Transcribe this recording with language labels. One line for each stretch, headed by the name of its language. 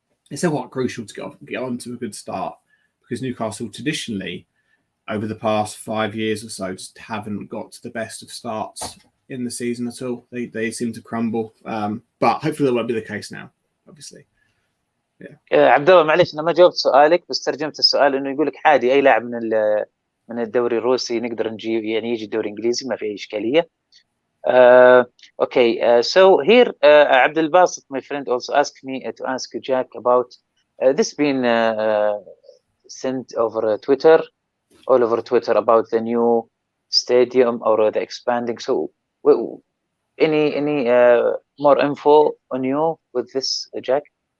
English: It's so quite crucial to get on to a good start, because Newcastle traditionally, over the past 5 years or so, just haven't got to the best of starts in the season at all. They seem to crumble. But hopefully that won't be the case now, obviously.
Arabic: عبد الله معلش انا ما جاوبت سؤالك، بس ترجمت السؤال انه يقول لك عادي اي لاعب من الدوري الروسي نقدر نجيب، يجي الدوري الانجليزي ما في اي اشكاليه.
English: Okay, so here Abdul Basit, my friend, also asked me to ask you, Jacque, about this being sent over Twitter, all over Twitter, about the new stadium or the expanding. So any more info on you with this, Jacque?